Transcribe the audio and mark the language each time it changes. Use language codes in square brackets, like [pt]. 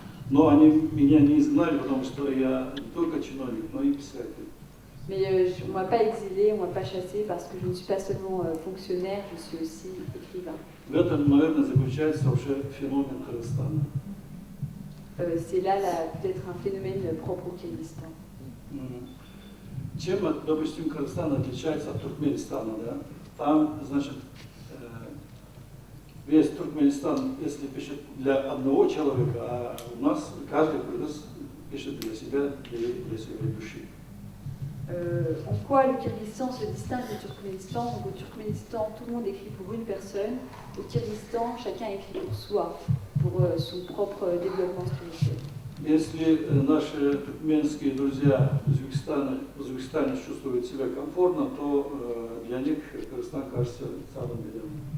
[ru] Но они меня не изгнали, потому что я не только чиновник, но и писатель. [fr] Mais on ne m'a pas exilé, on ne m'a pas chassé parce que je ne suis pas seulement fonctionnaire, je suis aussi écrivain. [ru] В этом, наверное, заключается вообще феномен Кыргызстана. [fr] C'est là peut-être un phénomène propre au Kyrgyzstan. [ru] Чем, допустим, Кыргызстан отличается от Туркменистана, да? Там, значит, весь Туркменистан, если пишет для одного человека, а у нас каждый кыргыз пишет для себя, для своей души. [fr] En quoi le Kyrgyzstan se distingue du Turkménistan? Au Turkménistan, tout le monde écrit pour une personne. Au Kyrgyzstan, chacun écrit pour soi, pour son propre développement spirituel. [ru] Если наши туркменские друзья в Узбекистане чувствуют себя комфортно, то для них Кыргызстан кажется садом Эдема.